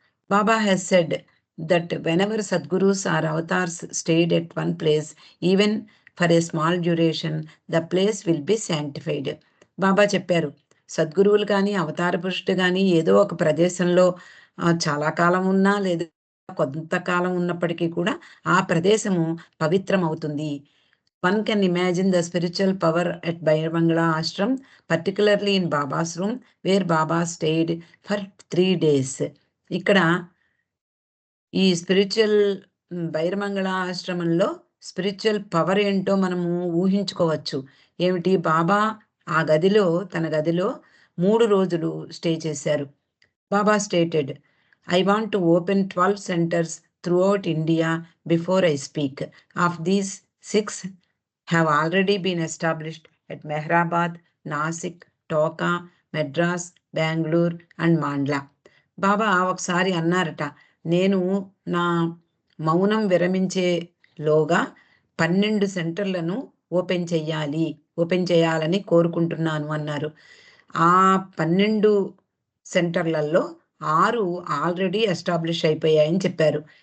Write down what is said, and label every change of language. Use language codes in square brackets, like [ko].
[en] Baba has said that whenever Sadgurus are avatars stayed at one place even for a small duration the place will be sanctified. [te] బాబా చెప్పారు, సద్గురువులు కానీ అవతార పురుషుడు కానీ ఏదో ఒక ప్రదేశంలో చాలా కాలం ఉన్నా లేదా కొంతకాలం ఉన్నప్పటికీ కూడా ఆ ప్రదేశము పవిత్రం అవుతుంది. [en] One can imagine the spiritual power at Bairamangala ashram, particularly in Baba's room, where Baba stayed for 3 days. [te] ఇక్కడ ఈ స్పిరిచువల్ బైరమంగళ ఆశ్రమంలో స్పిరిచువల్ పవర్ ఏంటో మనము ఊహించుకోవచ్చు. ఏమిటి, బాబా ఆ గదిలో, తన గదిలో 3 రోజులు స్టే చేశారు. [en] Baba stated, I want to open 12 centers throughout India before I speak. Of these, 6 have already been established at Mehrabad, Nasik, Toka, Madras, Bangalore and Mandla. [te] బాబా ఒకసారి అన్నారట, నేను నా మౌనం విరమించేలోగా 12 సెంటర్లను ఓపెన్ చేయాలని కోరుకుంటున్నాను అన్నారు. ఆ 12 సెంటర్లలో 6 ఆల్రెడీ ఎస్టాబ్లిష్ అయిపోయాయని చెప్పారు.